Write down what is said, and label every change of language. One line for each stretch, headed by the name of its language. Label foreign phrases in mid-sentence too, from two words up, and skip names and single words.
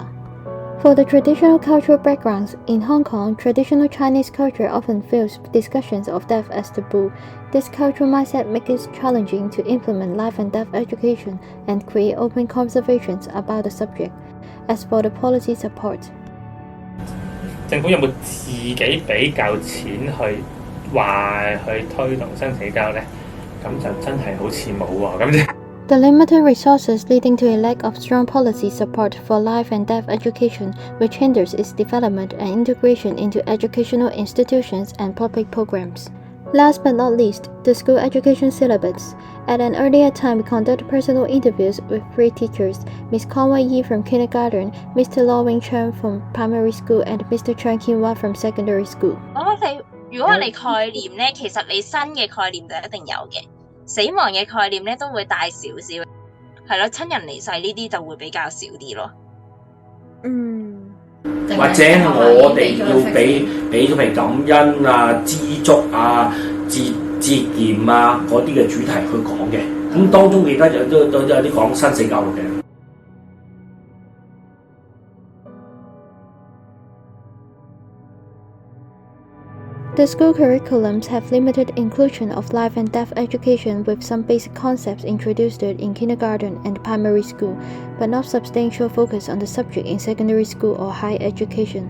English: For the traditional cultural backgrounds, in Hong Kong, traditional Chinese culture often feels discussions of death as taboo. This cultural mindset makes it challenging to implement life and death education and create open conversations about the subject. As for the policy support,
Cantonese: 政府有冇自己俾夠錢去推動生死交呢？咁就真係好似冇喎，咁就。
English: The limited resources leading to a lack of strong policy support for life and death education, which hinders its development and integration into educational institutions and public programs. Last but not least, the school education syllabus. At an earlier time, we conducted personal interviews with 3 teachers: Ms. Conway Yi from kindergarten, Mr. Law Wing Chen from primary school, and Mr. Chen Qinhua from secondary school.
Cantonese: 如果我哋概念咧，其實你新嘅概念就一定有嘅，死亡嘅概念咧都會大少少，係咯，親人離世呢啲就會比較少啲咯。或者我哋要俾譬如感恩啊、知足啊、節儉啊嗰啲嘅主題去講嘅，咁當中記得都有啲講生死教育嘅。
English: The school curriculums have limited inclusion of life and death education, with some basic concepts introduced in kindergarten and primary school, but not substantial focus on the subject in secondary school or higher education.